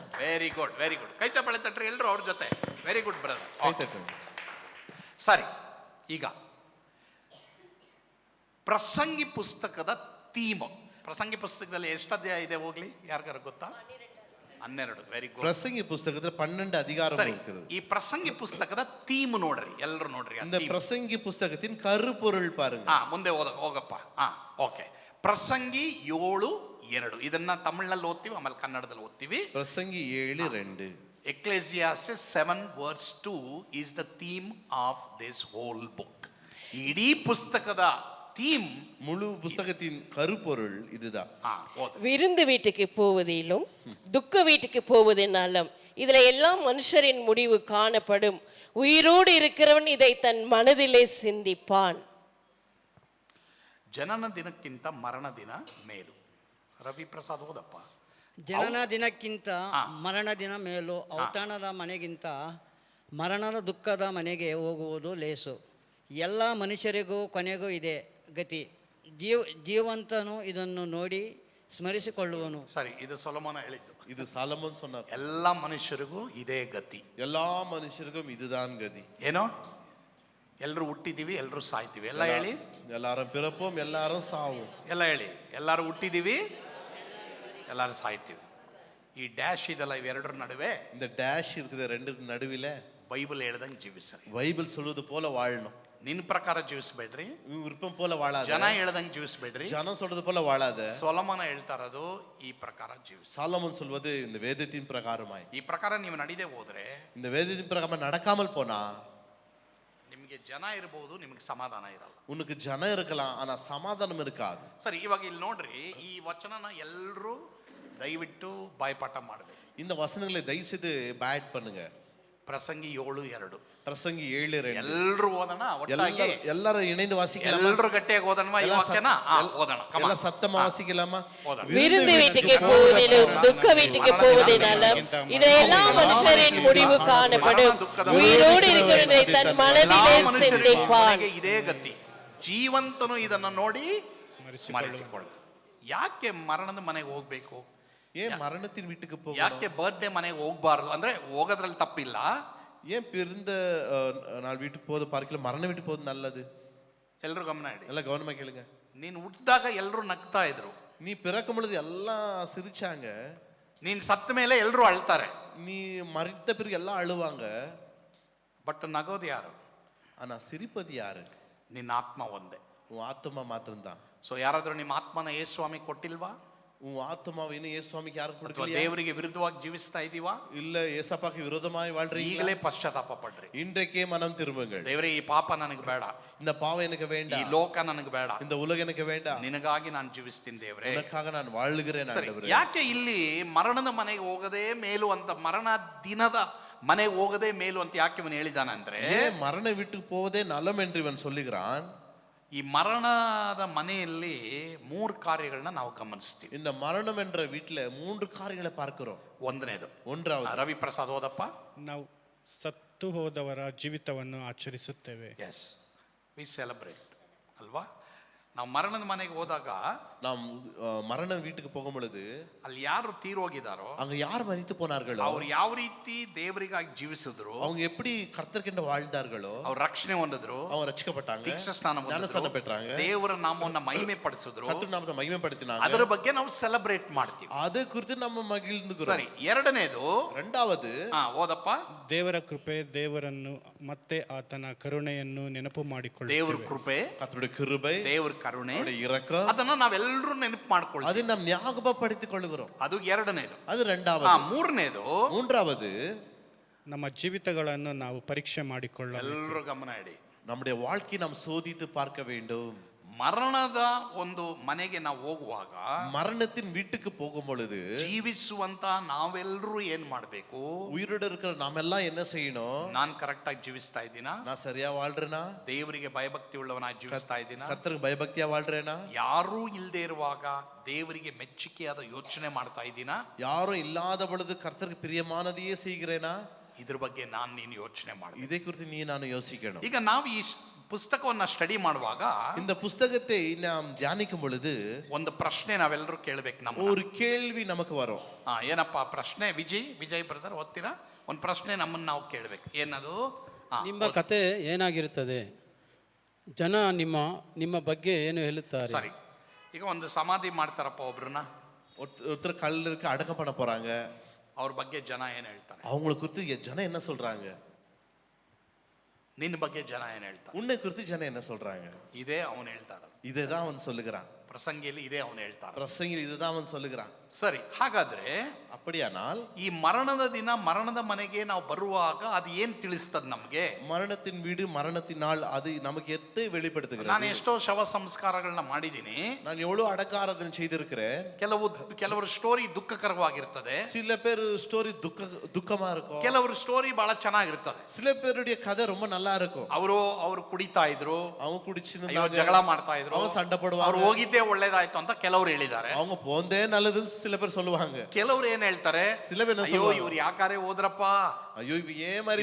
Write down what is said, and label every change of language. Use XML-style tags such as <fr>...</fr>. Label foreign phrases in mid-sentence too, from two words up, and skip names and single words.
<en>very good, very good.</en> <kn>ಕೈ ಚಪ್ಪಾಳೆ ತಟ್ರಿ ಎಲ್ಲರೂ ಅವ್ರ ಜೊತೆ.</kn> <en>very good</en> <ta>கை</ta> <kn>ಬ್ರದರ್.</kn> <ta>தட்டுங்க.</ta> <kn>ಸರಿ, ಈಗ ಪ್ರಸಂಗಿ ಪುಸ್ತಕದ ಥೀಮ್. ಪ್ರಸಂಗಿ ಪುಸ್ತಕದಲ್ಲಿ ಎಷ್ಟು ಅಧ್ಯಾಯ ಇದೆ ಹೋಗ್ಲಿ, ಯಾರಿಗಾರ ಗೊತ್ತಾ? 12.</kn> <en>very good.</en> <ta>பிரசங்கி புஸ்தகத்துல 12 அதிகாரம்</ta> <kn>ಸರಿ,</kn> <ta>இருக்கிறது.</ta> <kn>ಈ ಪ್ರಸಂಗಿ ಪುಸ್ತಕದ ಥೀಮ್ ನೋಡ್ರಿ, ಎಲ್ಲರೂ ನೋಡ್ರಿ. ಆ</kn> <ta>இந்த theme. பிரசங்கி புஸ்தகத்தின் கருப்பொருள் பாருங்க.</ta> <kn>ಮುಂದೆ ಹೋಗಪ್ಪ. ಓಕೆ. ಪ್ರಸಂಗಿ 7:2 ಇದನ್ನ ತಮಿಳ್ನಲ್ಲಿ ಓದ್ತೀವಿ, ಆಮೇಲೆ ಕನ್ನಡದಲ್ಲಿ ಓದ್ತೀವಿ.</kn> <ta>பிரசங்கி 7:2.</ta> <en>Ecclesiastes 7:2 is the theme of this whole book.</en> <kn>ಇಡೀ ಪುಸ್ತಕದ ಥೀಮ್,</kn> <ta>முழு புஸ்தகத்தின் கருப்பொருள் இதுதான். விருந்து வீட்டுக்கு போவதிலும் துக்க வீட்டுக்கு போவதினாலும் இதுல எல்லாம் மனுஷரின் முடிவு காணப்படும். உயிரோடு இருக்கிறவன் இதை தன் மனதிலே சிந்திப்பான்.</ta> <kn>ಜನನ ದಿನಕ್ಕಿಂತ ಮರಣ ದಿನ ಮೇಲು. ರವಿ ಪ್ರಸಾದ್ ಓದಪ್ಪ. ಜನನ ದಿನಕ್ಕಿಂತ ಮರಣ ದಿನ ಮೇಲು. ಔತಣದ ಮನೆಗಿಂತ ಮರಣದ ದುಃಖದ ಮನೆಗೆ ಹೋಗುವುದು ಲೇಸು. ಎಲ್ಲ ಮನುಷ್ಯರಿಗೂ ಕೊನೆಗೂ ಇದೆ ಗತಿ. ಜೀವಂತನು ಇದನ್ನು ನೋಡಿ ಸ್ಮರಿಸಿಕೊಳ್ಳುವನು. ಸರಿ, ಇದು ಸೊಲೊಮೋನ ಹೇಳಿದ್ದು.</kn> <ta>இது சாலமோன் சொன்னார்.</ta> <kn>ಎಲ್ಲ ಮನುಷ್ಯರಿಗೂ ಇದೇ ಗತಿ.</kn> <ta>எல்லா மனுஷருக்கும் இதுதான் கதி.</ta> <kn>ಏನೋ, ಎಲ್ಲರೂ ಹುಟ್ಟಿದೀವಿ, ಎಲ್ಲರೂ ಸಾಯ್ತೀವಿ. ಎಲ್ಲ ಹೇಳಿ.</kn> <ta>எல்லாரும் பிறப்போம், எல்லாரும் சாவோம்.</ta> <kn>ಎಲ್ಲ ಹೇಳಿ. ಎಲ್ಲರೂ ಹುಟ್ಟಿದೀವಿ, ಎಲ್ಲರೂ ಸಾಯ್ತೀವಿ. ಈ ಡ್ಯಾಶ್ ಇದೆಲ್ಲ, ಇವೆರಡರ ನಡುವೆ</kn> <ta>இந்த டேஷ் இருக்குது ரெண்டு நடுவில</ta> <kn>ಬೈಬಲ್ ಹೇಳ್ದಂಗೆ ಜೀವಿಸ್ರಿ.</kn> <ta>பைபிள் சொல்வது போல வாழணும்.</ta> <kn>ನಿನ್ ಪ್ರಕಾರ ಜೀವಿಸ್ಬೇಡ್ರಿ,</kn> <ta>விருப்பம் போல வாழாத.</ta> <kn>ಜನ ಹೇಳ್ದಂಗೆ ಜೀವಿಸ್ಬೇಡ್ರಿ.</kn> <ta>ஜனம் சொல்றது போல வாழாத.</ta> <kn>ಸೊಲೊಮೋನ ಹೇಳ್ತಾ ಇರೋದು ಈ ಪ್ರಕಾರ ಜೀವಿಸಿ.</kn> <ta>சாலமோன் சொல்வது இந்த வேதத்தின் பிரகாரமாய்.</ta> <kn>ಈ ಪ್ರಕಾರ ನೀವು ನಡಿದೆ ಹೋದ್ರೆ,</kn> <ta>இந்த வேதத்தின் பிரகாரம் நடக்காமல் போனா,</ta> <kn>ನಿಮಗೆ ಜನ ಇರಬಹುದು, ನಿಮಗೆ ಸಮಾಧಾನ ಇರಲ್ಲ.</kn> <ta>உனக்கு ஜனம் இருக்கலாம், ஆனா சமாதானம் இருக்காது.</ta> <kn>ಸರಿ, ಇವಾಗ ಇಲ್ಲಿ ನೋಡ್ರಿ, ಈ ವಚನನ ಎಲ್ಲರೂ ದಯವಿಟ್ಟು ಬಾಯ್ಪಾಠ ಮಾಡಬೇಕು.</kn> <ta>இந்த வசனங்களை தயவு செய்து பேட் பண்ணுங்க.</ta> <kn>ಪ್ರಸಂಗಿ 7:2.</kn> <ta>பிரசங்கி 7:2.</ta> <kn>ಎಲ್ಲರೂ ಓದೋಣ ಒಟ್ಟಾಗಿ.</kn> <ta>எல்லாரும் இணைந்து வாசிக்கலாமா?</ta> <kn>ಎಲ್ಲರೂ ಗಟ್ಟಿಯಾಗಿ ಓದೋಣ ಈ ವಾಕ್ಯನ. ಓದೋಣ.</kn> <en>Come on.</en> <ta>எல்லாம் சத்தமா வாசிக்கலாமா? ஓதணும். விருந்து வீட்டுக்கு போவதிலும் துக்க வீட்டுக்கு போவதினாலும் இதை எல்லா மனுஷரின் முடிவு காணப்படும். உயிரோடு இருக்கிறவன் இதை தன் மனதிலே சிந்திப்பான்.</ta> <kn>ಇದೇ ಗತಿ. ಜೀವಂತನು ಇದನ್ನು ನೋಡಿ ಸ್ಮರಿಸಿಕೊಳ್ಳ. ಯಾಕೆ ಮರಣದ ಮನೆಗೆ ಹೋಗ್ಬೇಕು?</kn> <ta>ஏன் மரணத்தின் வீட்டுக்கு போகணும்?</ta> <kn>ಯಾಕೆ ಬರ್ತ್ಡೇ ಮನೆಗೆ ಹೋಗ್ಬಾರ್ದು ಅಂದ್ರೆ, ಹೋಗೋದ್ರಲ್ಲಿ ತಪ್ಪಿಲ್ಲ.</kn> <ta>ஏன் பிறந்த நாள் வீட்டுக்கு போது பார்க்கல மரண வீட்டுக்கு போது நல்லது?</ta> <kn>ಎಲ್ಲರೂ ಗಮನ ಇಡಿ.</kn> <ta>எல்லாம் கவனமா கேளுங்க.</ta> <kn>ನೀನು ಹುಟ್ಟಿದಾಗ ಎಲ್ಲರೂ ನಗ್ತಾ ಇದ್ರು.</kn> <ta>நீ பிறக்கும் பொழுது எல்லாம் சிரிச்சாங்க.</ta> <kn>ನೀನ್ ಸತ್ತ ಮೇಲೆ ಎಲ್ಲರೂ ಅಳ್ತಾರೆ.</kn> <ta>நீ மறித்த பிறகு எல்லாம் அழுவாங்க.</ta> <kn>ಬಟ್ ನಗೋದು ಯಾರು?</kn> <ta>ஆனா சிரிப்பது யாரு?</ta> <kn>ನಿನ್ನ ಆತ್ಮ ಒಂದೇ.</kn> <ta>உன் ஆத்மா மாத்திரம்தான்.</ta> <kn>ಸೊ ಯಾರಾದ್ರೂ ನಿಮ್ಮ ಆತ್ಮನ ಯೇಸು ಸ್ವಾಮಿ ಕೊಟ್ಟಿಲ್ವಾ?</kn> <ta>உன் ஆத்மாவை இன்னும் இயேசு சுவாமிக்கு யாரும்</ta> <kn>ಅಥವಾ</kn> <ta>கொடுக்கலையா?</ta> <kn>ದೇವರಿಗೆ ವಿರುದ್ಧವಾಗಿ ಜೀವಿಸ್ತಾ ಇದೀವಾ?</kn> <ta>இல்ல ஏசப்பாக்கு விரோதமாய் வாழ்றீங்க.</ta> <kn>ಈಗಲೇ ಪಶ್ಚಾತ್ತಾಪ ಪಡ್ರಿ.</kn> <ta>இன்றைக்கே மனம் திரும்புங்கள்.</ta> <kn>ದೇವರೇ, ಈ ಪಾಪ ನನಗೆ ಬೇಡ,</kn> <ta>இந்த பாவம் எனக்கு</ta> <kn>ಈ</kn> <ta>வேண்டாம்,</ta> <kn>ಲೋಕ ನನಗೆ ಬೇಡ,</kn> <ta>இந்த உலகம் எனக்கு வேண்டாம்,</ta> <kn>ನಿನಗಾಗಿ ನಾನು ಜೀವಿಸ್ತೀನಿ ದೇವರೇ.</kn> <ta>உனக்காக நான் வாழுகிறேன்</ta> <kn>ಸರಿ,</kn> <ta>ஆண்டவரೇ.</ta> <kn>ಯಾಕೆ ಇಲ್ಲಿ ಮರಣದ ಮನೆಗೆ ಹೋಗದೇ ಮೇಲು ಅಂತ, ಮರಣ ದಿನದ ಮನೆಗೆ ಹೋಗದೇ ಮೇಲು ಅಂತ ಯಾಕೆ ಇವನು ಹೇಳಿದಾನಂದ್ರೆ,</kn> <ta>ஏன் மரண வீட்டுக்கு போவதே நலம் என்று இவன் சொல்லுகிறான்?</ta> <kn>ಈ ಮರಣದ ಮನೆಯಲ್ಲಿ 3 ಕಾರ್ಯಗಳನ್ನ ನಾವು ಗಮನಿಸ್ತೀವಿ.</kn> <ta>இந்த மரணம் என்ற வீட்டுல 3 காரியங்களை பார்க்கிறோம்.</ta> <kn>ಒಂದನೇದು,</kn> <ta>ஒன்றாவது,</ta> <kn>ರವಿ ಪ್ರಸಾದ್ ಓದಪ್ಪ. ನಾವು ಸತ್ತು ಹೋದವರ ಜೀವಿತವನ್ನು ಆಚರಿಸುತ್ತೇವೆ.</kn> <en>yes, we celebrate</en> <kn>ಅಲ್ವಾ? ನಾವು ಮರಣದ ಮನೆಗೆ ಹೋದಾಗ</kn> <ta>நாம் மரண வீட்டுக்கு போகும் பொழுது</ta> <kn>ಅಲ್ಲಿ ಯಾರು ತೀರೋಗಿದಾರೋ</kn> <ta>அங்க யார் மரித்து போனார்களோ</ta> <kn>ಅವ್ರು ಯಾವ ರೀತಿ ದೇವರಿಗಾಗಿ ಜೀವಿಸಿದ್ರು,</kn> <ta>அவங்க எப்படி கர்த்தர்க்கென்று வாழ்ந்தார்களோ</ta> <kn>ಅವ್ರು ರಕ್ಷಣೆ ಹೊಂದಿದ್ರು,</kn> <ta>அவங்க ரட்சிக்கப்பட்டாங்க,</ta> <kn>ದೀಕ್ಷಾ ಸ್ನಾನ</kn> <ta>ஞானஸ்நானம் பெற்றாங்க,</ta> <kn>ದೇವರ ನಾಮವನ್ನ ಮಹಿಮೆ ಪಡಿಸಿದ್ರು.</kn> <ta>கர்த்தர் நாமத்தை மகிமைப்படுத்தினாங்க.</ta> <kn>ಅದರ ಬಗ್ಗೆ ನಾವು ಸೆಲೆಬ್ರೇಟ್ ಮಾಡ್ತೀವಿ.</kn> <ta>அது குறித்து நம்ம மகிழ்ந்துக்கிறோம்.</ta> <kn>ಸರಿ, ಎರಡನೇದು</kn> <ta>இரண்டாவது</ta> <kn>ಓದಪ್ಪ. ದೇವರ ಕೃಪೆ, ದೇವರನ್ನು ಮತ್ತೆ ಆತನ ಕರುಣೆಯನ್ನು ನೆನಪು ದೇವ್ರ ಮಾಡಿಕೊಳ್ಳುತ್ತೇವೆ. ಕೃಪೆ,</kn> <ta>கர்த்தருடைய கிருபை,</ta> <kn>ದೇವ್ರ ಕರುಣೆ,</kn> <ta>அவருடைய இரக்கம்,</ta> <kn>ಅದನ್ನ ನಾವೆಲ್ಲರೂ ನೆನಪು ಮಾಡ್ಕೊಳ್ಳಿ.</kn> <ta>அதை நாம் ஞாபகப்படுத்திக் கொள்கிறோம்.</ta> <kn>ಅದು ಎರಡನೇದು.</kn> <ta>அது இரண்டாவது.</ta> <kn>ಮೂರನೇದು,</kn> <ta>மூன்றாவது,</ta> <kn>ನಮ್ಮ ಜೀವಿತಗಳನ್ನು ನಾವು ಪರೀಕ್ಷೆ ಮಾಡಿಕೊಳ್ಳಬೇಕು. ಎಲ್ಲರೂ ಗಮನ ಇಡಿ.</kn> <ta>நம்முடைய வாழ்க்கையை நாம் சோதித்து பார்க்க வேண்டும்.</ta> <kn>ಮರಣದ ಒಂದು ಮನೆಗೆ ನಾವು ಹೋಗುವಾಗ</kn> <ta>மரணத்தின் வீட்டுக்கு போகும் பொழுது</ta> <kn>ಜೀವಿಸುವಂತ ನಾವೆಲ್ಲರೂ ಏನ್ ಮಾಡ್ಬೇಕು?</kn> <ta>உயிரோட இருக்கிற நாமெல்லாம் என்ன செய்யணும்?</ta> <kn>ನಾನ್ ಕರೆಕ್ಟ್ ಆಗಿ ಜೀವಿಸ್ತಾ ಇದ್ದೀನಾ?</kn> <ta>நான் சரியா வாழ்றேனா?</ta> <kn>ದೇವರಿಗೆ ಭಯಭಕ್ತಿ ಉಳ್ಳವನಾಗಿ ಜೀವಿಸ್ತಾ ಇದ್ದೀನಾ?</kn> <ta>கர்த்தருக்கு பயபக்தியா வாழ்றேனா?</ta> <kn>ಯಾರೂ ಇಲ್ಲದೆ ಇರುವಾಗ ದೇವರಿಗೆ ಮೆಚ್ಚುಗೆಯಾದ ಯೋಚನೆ ಮಾಡ್ತಾ ಇದ್ದೀನಾ?</kn> <ta>யாரும் இல்லாத பொழுது கர்த்தருக்கு பிரியமானதையே செய்கிறேனா?</ta> <kn>ಇದ್ರ ಬಗ್ಗೆ ನೀನು ಯೋಚನೆ ಮಾಡಿ.</kn> <ta>இதை குறித்து நீ ನಾನು யோசிக்கணும்.</ta> <kn>ಈಗ ನಾವು ಈ ಪುಸ್ತಕವನ್ನ ಸ್ಟಡಿ ಮಾಡುವಾಗ</kn> <ta>இந்த புஸ்தகத்தை நாம் தியானிக்கும் பொழுது</ta> <kn>ಒಂದು ಪ್ರಶ್ನೆ ನಾವೆಲ್ಲರೂ ಕೇಳಬೇಕು. ನಮ್ಮ</kn> <ta>ஒரு கேள்வி நமக்கு வரும்.</ta> <kn>ಏನಪ್ಪ ಪ್ರಶ್ನೆ? ವಿಜಯ್ ಬ್ರದರ್ ಓದ್ತೀರಾ? ಒಂದು ಪ್ರಶ್ನೆ ನಮ್ಮನ್ನ ನಾವು ಕೇಳಬೇಕು. ಏನದು? ನಿಮ್ಮ ಕತೆ ಏನಾಗಿರುತ್ತದೆ? ಜನ ನಿಮ್ಮ ಬಗ್ಗೆ ಏನು ಹೇಳುತ್ತಾರೆ? ಸರಿ, ಈಗ ಒಂದು ಸಮಾಧಿ ಮಾಡ್ತಾರಪ್ಪ ಒಬ್ರನ್ನ,</kn> <ta>ஒருத்தர் கல்லருக்கு அடக்கம் பண்ண போறாங்க.</ta> <kn>ಅವ್ರ ಬಗ್ಗೆ ಜನ ಏನ್ ಹೇಳ್ತಾರೆ?</kn> <ta>அவங்களை குறித்து ஜனம் என்ன சொல்றாங்க?</ta> <kn>ನಿನ್ನ ಬಗ್ಗೆ ಜನ ಏನ್ ಹೇಳ್ತಾರೆ?</kn> <ta>உன்னை குறித்து ஜனம் என்ன சொல்றாங்க?</ta> <kn>ಇದೇ ಅವನು ಹೇಳ್ತಾರ.</kn> <ta>இதைதான் அவன் சொல்லுகிறான்.</ta> <kn>ಪ್ರಸಂಗಿಯಲ್ಲಿ ಇದೇ ಅವನು ಹೇಳ್ತಾರ.</kn> <ta>பிரசங்கில் இதுதான் அவன் சொல்லுகிறான்.</ta> <kn>ಸರಿ, ಹಾಗಾದ್ರೆ</kn> <ta>அப்படியானால்</ta> <kn>ಈ ಮರಣದ ದಿನ ಮರಣದ ಮನೆಗೆ ನಾವು ಬರುವಾಗ ಅದು ಏನ್ ತಿಳಿಸ್ತದ ನಮ್ಗೆ?</kn> <ta>மரணத்தின் வீடு மரணத்தின் நாள் அது நமக்கு எத்தை வெளிப்படுத்துகிறது?</ta> <kn>ನಾನು ಎಷ್ಟೋ ಶವ ಸಂಸ್ಕಾರಗಳನ್ನ ಮಾಡಿದ್ದೀನಿ.</kn> <ta>நான் எவ்வளவு அடக்க ஆராதனை செய்திருக்கிறேன்.</ta> <kn>ಕೆಲವರು ಸ್ಟೋರಿ ದುಃಖಕರವಾಗಿರ್ತದೆ,</kn> <ta>சில பேர் ஸ்டோரி துக்கமா இருக்கும்,</ta> <kn>ಕೆಲವರು ಸ್ಟೋರಿ ಬಹಳ ಚೆನ್ನಾಗಿರ್ತದೆ.</kn> <ta>சில பேருடைய கதை ரொம்ப நல்லா இருக்கும்.</ta> <kn>ಅವರು ಕುಡಿತಾ ಇದ್ರು,</kn> <ta>அவங்க குடிச்சு</ta> <kn>ಜಗಳ ಮಾಡ್ತಾ ಇದ್ರು,</kn> <ta>அவங்க சண்டை போடுவாங்க,</ta> <kn>ಅವ್ರು ಹೋಗಿದ್ದೇ ಒಳ್ಳೇದಾಯ್ತು ಅಂತ ಕೆಲವರು ಹೇಳಿದ್ದಾರೆ.</kn> <ta>அவங்க போந்தே நல்லதுன்னு சில பேர் சொல்லுவாங்க.</ta> <kn>ಕೆಲವರು ಏನ್ ಹೇಳ್ತಾರೆ?</kn> <ta>சில பேர் என்ன ಅಯ್ಯೋ சொல்லுவாங்க?</ta> <kn>ಇವ್ರು ಯಾಕಾರೆ ಹೋದ್ರಪ್ಪ,</kn> <ta>ஐயோ இவ ஏன் மாதிரி</ta>